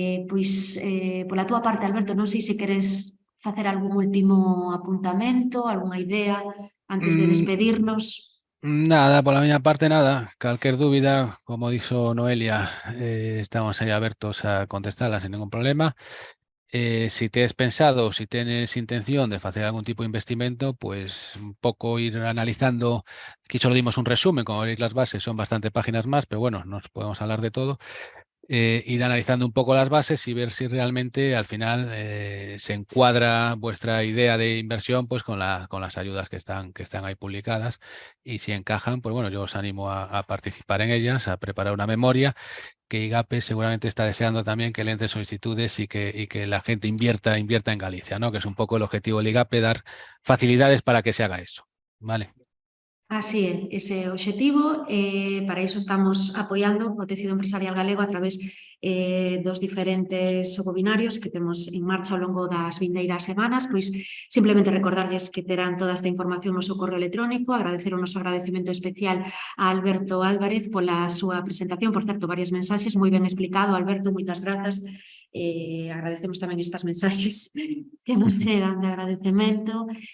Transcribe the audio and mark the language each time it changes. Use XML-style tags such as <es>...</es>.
<gl>Pois, pola túa parte, Alberto, non sei se queres facer algún último apuntamento, algunha idea antes de despedirnos. Nada, por la miña parte nada. Calquer dúbida, como dixo Noelia, estamos aí abertos a contestarla sin ningún problema. Si tes pensado,</gl> <es>si tienes intención</es> <gl>de facer algún tipo de investimento, pues un pouco ir analizando.</gl> <es>Aquí solo dimos un resumen, como veréis las bases son bastante páginas más, pero bueno, nos podemos hablar de todo. ir analizando un poco las bases y ver si realmente al final se encuadra vuestra idea de inversión pues con las ayudas que están ahí publicadas, y si encajan, pues bueno, yo os animo a participar en ellas, a preparar una memoria que IGAPE seguramente está deseando también que le entren solicitudes y que la gente invierta en Galicia, ¿no? Que es un poco el objetivo del IGAPE, dar facilidades para que se haga eso, ¿vale?</es> <gl>Así é, ese é o obxectivo, para iso estamos apoiando o tecido empresarial galego a través dos diferentes webinarios que temos en marcha ao longo das vindeiras semanas, pois simplemente recordarlles que terán toda esta información no seu correo electrónico, agradecer o noso agradecemento especial a Alberto Álvarez pola súa presentación, por certo, varias mensaxes, moi ben explicado, Alberto, moitas grazas, agradecemos tamén estas mensaxes que nos chegan de agradecemento.</gl>